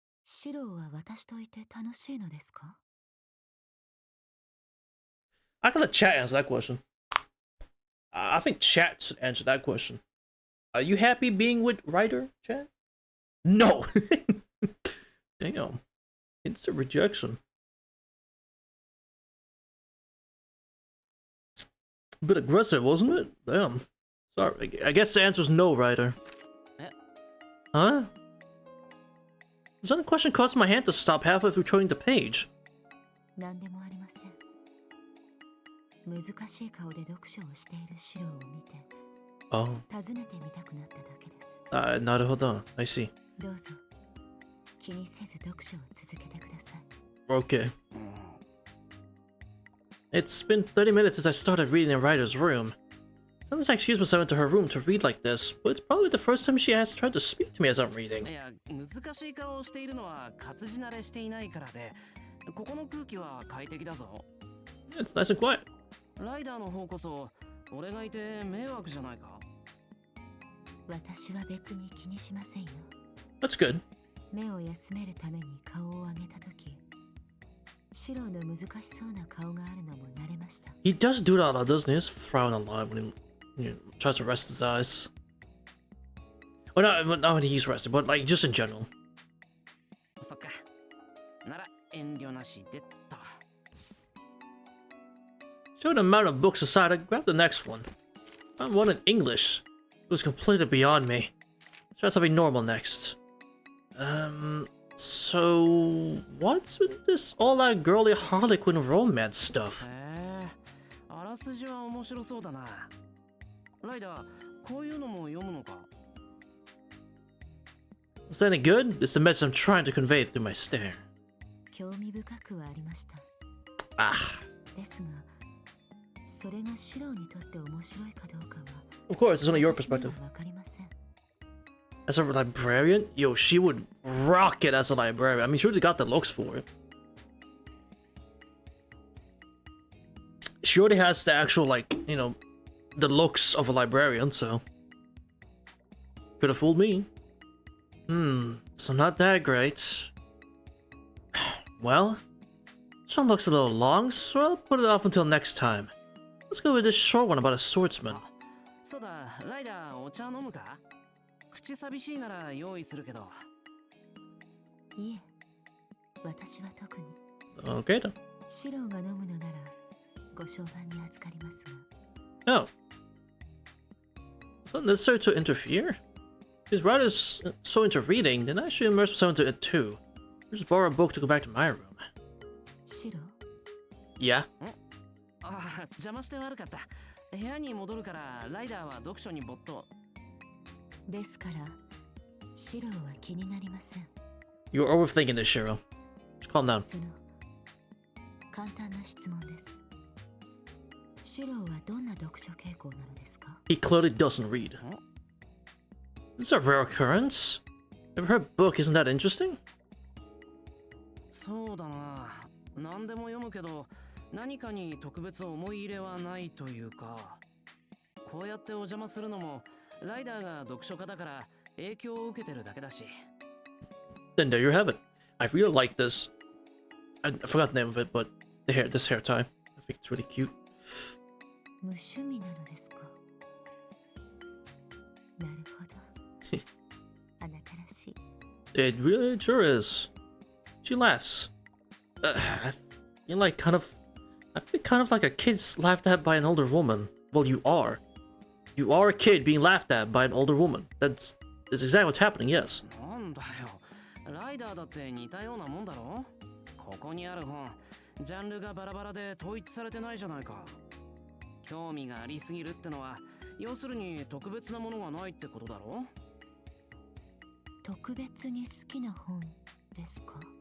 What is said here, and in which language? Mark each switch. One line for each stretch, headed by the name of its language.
Japanese: シローは私といて楽しいのですか？
English: I can let chat answer that question. I think chat should answer that question. Are you happy being with Ryder, chat? No! Damn. Instant rejection. A bit aggressive, wasn't it? Damn. Sorry. I guess the answer's no, Ryder. Huh? Does that question cause my hand to stop halfway through turning the page?
Japanese: 何でもありません。難しい顔で読書をしているシロを見て、 Oh. 尋ねてみたくなっただけです。
English: Naruhodo. I see.
Japanese: どうぞ気にせず読書を続けてください。
English: Okay. It's been 30 minutes since I started reading in Ryder's room. Sometimes I excuse myself into her room to read like this, but it's probably the first time she has tried to speak to me as I'm reading.
Japanese: いや、難しい顔をしているのは活字慣れしていないからで、ここの空気は快適だぞ。
English: It's nice and quiet.
Japanese: ライダーの方こそ、俺がいて迷惑じゃないか。私は別に気にしませんよ。
English: That's good.
Japanese: 目を休めるために顔を上げたとき、シロの難しそうな顔があるのも慣れました。
English: He does do that a lot, doesn't he? He just frown a lot when he tries to rest his eyes. Well, not when he's rested, but like just in general.
Japanese: そっか。なら遠慮なしでっと。
English: Show the amount of books aside, I grabbed the next one. Found one in English. It was completely beyond me. Let's try something normal next. So what's with this all that girly Harlequin romance stuff?
Japanese: へえ、あらすじは面白そうだな。ライダー、こういうのも読むのか。
English: Was that any good? It's the message I'm trying to convey through my stare.
Japanese: 興味深くはありました。 Ah. ですが、それがシロにとって面白いかどうかは、
English: Of course, it's only your
Japanese: 私に
English: perspective.
Japanese: はわかりません。
English: As a librarian? Yo, she would rock it as a librarian. I mean, she already got the looks for it. She already has the actual, like, you know, the looks of a librarian, so... Could have fooled me. So not that great. Well, this one looks a little long, so I'll put it off until next time. Let's go with this short one about a swordsman.
Japanese: そうだ、ライダー、お茶飲むか？口寂しいなら用意するけど。いえ、私は特に。
English: Okay then.
Japanese: シロが飲むのなら、ご商売に預かりますが。 Oh.
English: It's not necessary to interfere? If Ryder's so into reading, then I should immerse myself into it too. Just borrow a book to go back to my room.
Japanese: シロ、
English: Yeah?
Japanese: ああ、邪魔して悪かった。部屋に戻るから、ライダーは読書に没頭。ですから、シロは気になりません。
English: You're overthinking this, Shiro. Just calm down.
Japanese: その、簡単な質問です。シロはどんな読書傾向なのですか？
English: He clearly doesn't read. This is a rare occurrence. Never heard a book, isn't that interesting?
Japanese: そうだな。何でも読むけど、何かに特別思い入れはないというか。こうやってお邪魔するのも、ライダーが読書家だから影響を受けてるだけだし。
English: Then there you have it. I really like this. I forgot the name of it, but this hair tie. I think it's really cute.
Japanese: 無趣味なのですか？なるほど。あなたらしい。
English: It really sure is. She laughs. I feel kind of like a kid laughed at by an older woman. Well, you are. You are a kid being laughed at by an older woman. That's exactly what's happening, yes.
Japanese: なんだよ。ライダーだって似たようなもんだろ？ここにある本、ジャンルがバラバラで統一されてないじゃないか。興味がありすぎるってのは、要するに特別なものがないってことだろ？特別に好きな本ですか？